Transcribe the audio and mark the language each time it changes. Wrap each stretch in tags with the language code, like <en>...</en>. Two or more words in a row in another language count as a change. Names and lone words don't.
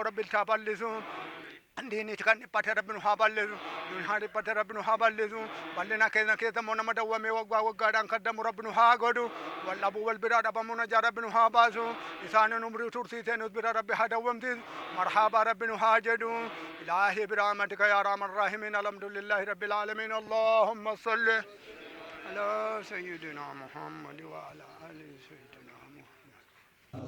<om>rabbi iltaa bal'isu Andini kan ipate rabbi nu haa bal'isu nun haa ipate rabbi nu haa bal'isu bal'ina keessa immoo nama dawwamee waggaa waggaadhaan kaddamu rabbi nu haa godhu wal dhabuu wal biraa dhabamu najaa rabbi nu haa baasu isaanin umrii tursiisee nus bira rabbi haa dawwamsiisu marhaabaa rabbi nu haa jedhu</om> <ar>إلهي برحمتك يا أرحم الراحمين الحمد لله رب العالمين اللهم صل على سيدنا محمد وعلى آل سيدنا محمد</ar>